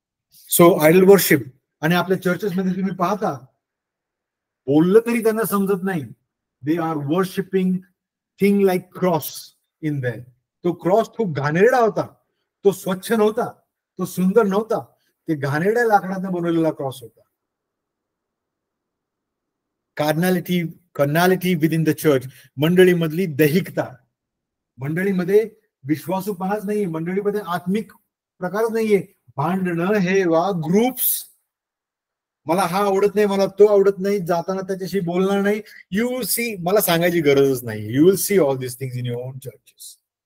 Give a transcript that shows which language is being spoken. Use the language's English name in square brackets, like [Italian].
[English] So idol worship. [Marathi] आणि आपल्या चर्चेस मध्ये तुम्ही पाहता, बोललं तरी त्यांना समजत नाही. [English] They are worshipping thing like cross in there. [Marathi] तो क्रॉस खूप घाणेरडा होता, तो स्वच्छ नव्हता, तो सुंदर नव्हता, ते घाणेरड्या लाकडाने बनवलेला क्रॉस होता. [English] Carnality within the church. [Marathi] मंडळीमधली दैहिकता. मंडळीमध्ये विश्वासूपणाच नाही, मंडळीमध्ये आत्मिक प्रकारच नाहीये. भांडणं, हे वा ग्रुप्स, मला हा आवडत नाही, मला तो आवडत नाही, जाताना त्याच्याशी बोलणार नाही. [English] you will see, [Marathi] मला सांगायची गरजच नाही, [English] You will see all this things in your own churches.